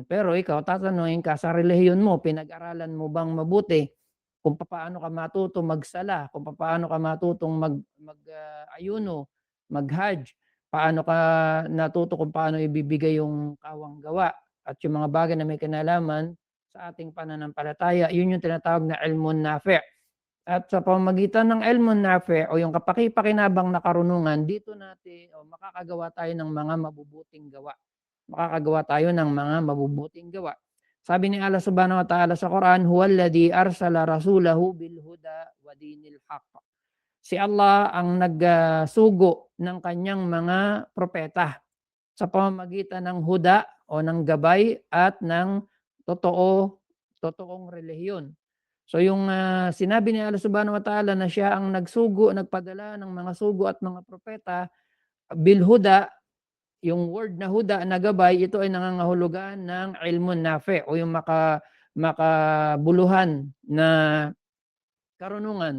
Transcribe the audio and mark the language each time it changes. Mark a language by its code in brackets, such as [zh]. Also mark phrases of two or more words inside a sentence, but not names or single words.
[tl] Pero ikaw, tatanungin ka sa relihiyon mo, pinag-aralan mo bang mabuti kung paano ka matuto magsala, kung paano ka matutong ayuno, mag-hajj, paano ka natuto kung paano ibibigay yung kawang gawa at yung mga bagay na may kinalaman sa ating pananampalataya, yun yung tinatawag na [ar] علم نافع'. [tl] At sa pamamagitan ng [ar] علم نافع' [tl] o yung kapaki-pakinabang na karunungan, dito natin o makakagawa tayo ng mga mabubuting gawa. Makakagawa tayo ng mga mabubuting gawa. Sabi ni Allah [ar] سبحانه وتعالى [tl] sa Quran, [ar] "هو الذي أرسل رسوله بالهدى ودين الحق." [tl] Si Allah ang nagsugo ng kanyang mga propeta sa pamamagitan ng huda o ng gabay at ng totoong relihiyon. So yung, sinabi ni Allah [ar] سبحانه وتعالى [tl] na siya ang nagpadala ng mga sugo at mga propeta [ar] بالهدى, [tl] yung word na huda na gabay, ito ay nangangahulugan ng [ar] علم نافع' [tl] o yung makabuluhan na karunungan.